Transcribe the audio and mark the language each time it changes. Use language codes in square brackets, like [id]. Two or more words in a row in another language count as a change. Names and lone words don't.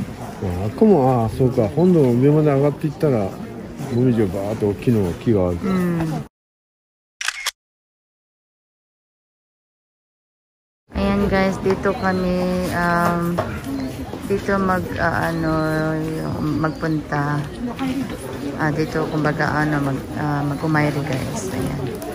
[ja] あっこも、ああ、そうか。本土の上まで上がっていったら、もみじをバーっと大きな木がある。 [tl] Ayan guys, dito kami dito magpunta. Dito kumbaga mag-umayri guys.